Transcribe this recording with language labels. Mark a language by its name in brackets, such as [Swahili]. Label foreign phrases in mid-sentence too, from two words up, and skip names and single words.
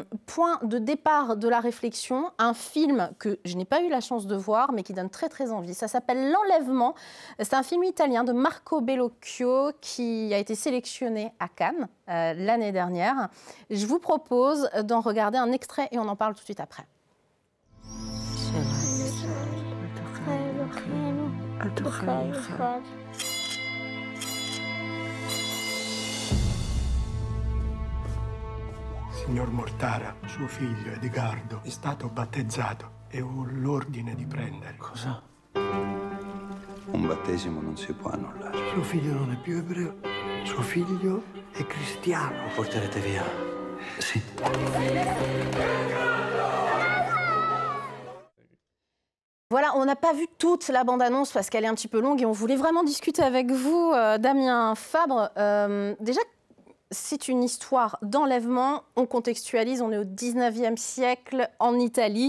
[French] Point de départ de la réflexion, un film que je n'ai pas eu la chance de voir mais qui donne très très envie. Ça s'appelle L'Enlèvement. C'est un film italien de Marco Bellocchio qui a été sélectionné à Cannes l'année dernière. Je vous propose d'en regarder un extrait et on en parle tout de suite après. [Italian] Signor Mortara, suo figlio Edgardo è stato battezzato e ho l'ordine di prendere. Cosa? Un battesimo non si può annullare. Suo figlio non è più ebreo, suo figlio è cristiano. Lo porterete via? Sì. [French] Voilà, on n'a pas vu toute la bande-annonce parce qu'elle est un petit peu longue et on voulait vraiment discuter avec vous, Damien Fabre. Déjà, c'est une histoire d'enlèvement. On contextualise, on est au 19e siècle en Italie.